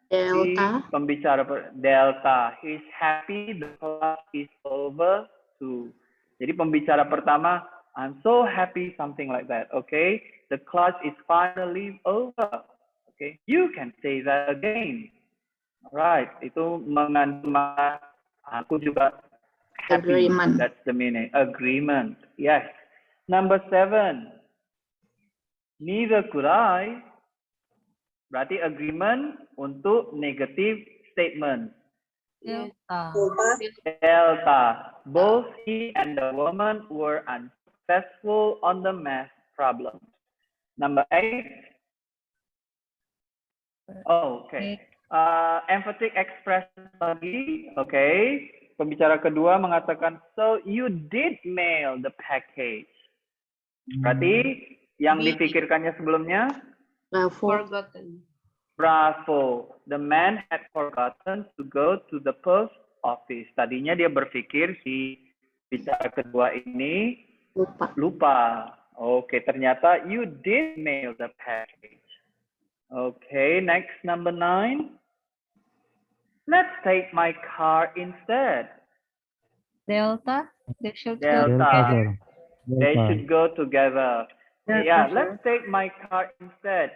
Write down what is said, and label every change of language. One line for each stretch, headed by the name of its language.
English: Delta.
Indonesian: si pembicara Delta.
English: He's happy the class is over too.
Indonesian: Jadi pembicara pertama,
English: I'm so happy, something like that. Okay, the class is finally over. Okay, you can say that again.
Indonesian: Right, itu mengandung aku juga happy.
English: Agreement. That's the meaning. Agreement. Yes. Number 7. Neither could I. Berarti agreement untuk negative statement. Delta. Both he and the woman were unsuccessful on the math problem. Number 8. Oh, okay. Emphatic expression lagi. Okay.
Indonesian: Pembicara kedua mengatakan,
English: so you did mail the package.
Indonesian: Berarti yang dipikirkannya sebelumnya?
English: Forgotten. Bravo. The man had forgotten to go to the post office.
Indonesian: Tadinya dia berpikir si bicara kedua ini lupa. Oke, ternyata
English: you did mail the package. Okay, next number 9. Let's take my car instead. Delta. They should Delta. They should go together. Yeah, let's take my car instead.